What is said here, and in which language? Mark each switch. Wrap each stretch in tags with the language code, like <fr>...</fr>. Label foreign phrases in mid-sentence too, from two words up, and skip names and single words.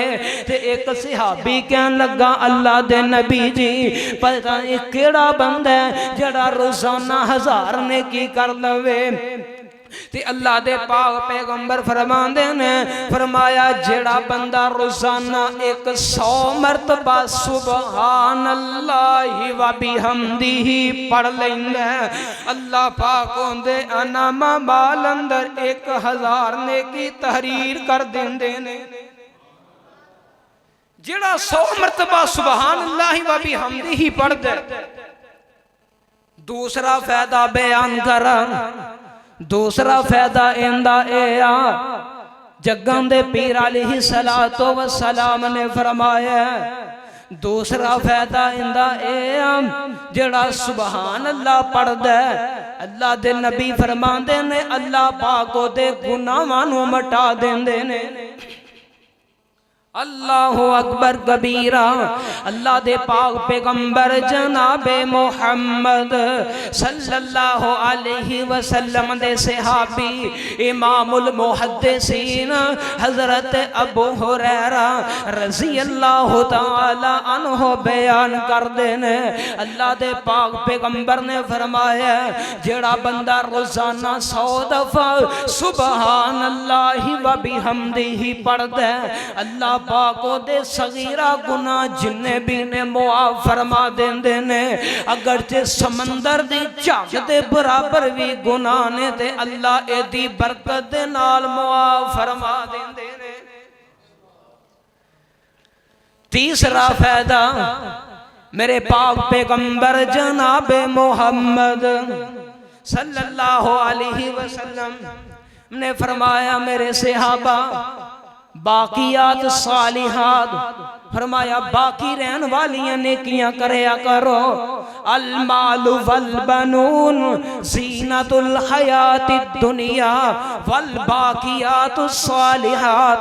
<pa>تے اک صحابی کہن لگا اللہ دے نبی جی پتہ نہیں کیہڑا بندہ ہے جیہڑا روزانہ 1000 نیکی کر لوے. تے اللہ دے پاک پیغمبر فرماندے نے فرمایا، جیہڑا بندہ روزانہ 100 مرتبہ</pa> <ar>سبحان الله وبحمده</ar> <pa>پڑھ لیندا ہے، اللہ پاک اوندے انعاما مال اندر 1000 نیکی تحریر کر دیندے نے. جیہڑا 100 مرتبہ</pa> <ar>سبحان الله وبحمده</ar> <pa>پڑھدا. دوسرا فائدہ بیان کراں. دوسرا فائدہ ایندا اے آ، جگن دے پیر</pa> <ar>عليه الصلاة والسلام</ar> <pa>نے فرمایا، دوسرا فائدہ ایندا اے آ جیہڑا</pa> <ar>سبحان الله</ar> <pa>پڑھدا اللہ دے نبی فرماندے نے اللہ پاک اوہدے گناہاں نوں مٹا دیندے نے.</pa> <ar>الله أكبر كبيرا.</ar> <pa>اللہ دے پاک پیغمبر جنابِ محمد</pa> <ar>صلى الله عليه وسلم</ar> <pa>دے صحابی امام‌ال محدثین حضرت ابو ہریرہ</pa> <ar>رضي الله تعالى عنه</ar> <pa>بیان کردے نے، اللہ دے پاک پیغمبر نے فرمایا، جیہڑا بندہ روزانہ 100 دفعہ</pa> <ar>سبحان الله وبحمده</ar> <pa>پڑھدا اللہ پاک دے صغیرہ گناہ جنے وی نے معاف فرما دیندے نے. اگر جے سمندر دی جھگ دے برابر وی گناہ نے تے اللہ ایہدی برکت دے نال معاف فرما دیندے نے. تیسرا فائدہ میرے پاک پیغمبر جناب محمد</pa> <ar>صلى الله عليه وسلم</ar> <pa>نے فرمایا، میرے صحابہ</pa> <ar>باقيات صالحات,</ar> <pa>فرمایا باقی رہن والیاں نیکیاں کریا کرو.</pa> <ar>المال والبنون زينة الحياة الدنيا والباقيات الصالحات.</ar>